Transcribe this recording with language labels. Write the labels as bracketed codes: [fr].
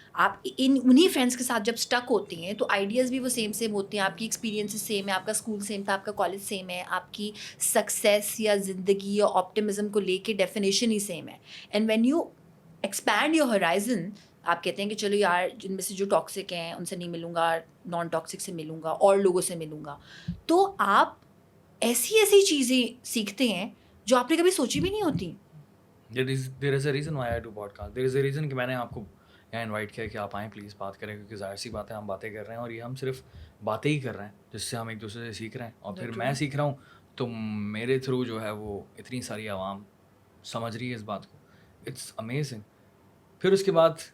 [ur] آپ انہیں فرینڈس کے ساتھ جب اسٹک ہوتی ہیں تو آئیڈیاز بھی وہ سیم ہوتے ہیں, آپ کی ایکسپیرینسز سیم ہے, آپ کا اسکول سیم تھا, آپ کا کالج سیم ہے, آپ کی سکسیس یا زندگی یا آپٹیمزم کو لے کے ڈیفینیشن ہی سیم ہے. [en] and when you expand your horizon, [ur] آپ کہتے ہیں کہ چلو یار جن میں سے جو ٹاکسک ہیں ان سے نہیں ملوں گا, نان ٹاکسک سے ملوں گا, اور لوگوں سے ملوں گا, تو آپ ایسی چیزیں سیکھتے ہیں جو آپ نے کبھی سوچی بھی نہیں ہوتی. [en] There is a reason why I do podcast. There is a reason [ur] کہ میں نے آپ کو یہاں انوائٹ کیا کہ آپ آئیں پلیز بات کریں, کیونکہ ظاہر سی بات ہے ہم باتیں کر رہے ہیں اور یہ ہم صرف باتیں ہی کر رہے ہیں جس سے ہم ایک دوسرے سے سیکھ رہے ہیں, اور پھر میں سیکھ رہا ہوں تو میرے تھرو جو ہے وہ اتنی ساری عوام سمجھ رہی ہے اس بات کو. [en] It's amazing. [ur] پھر اس کے بعد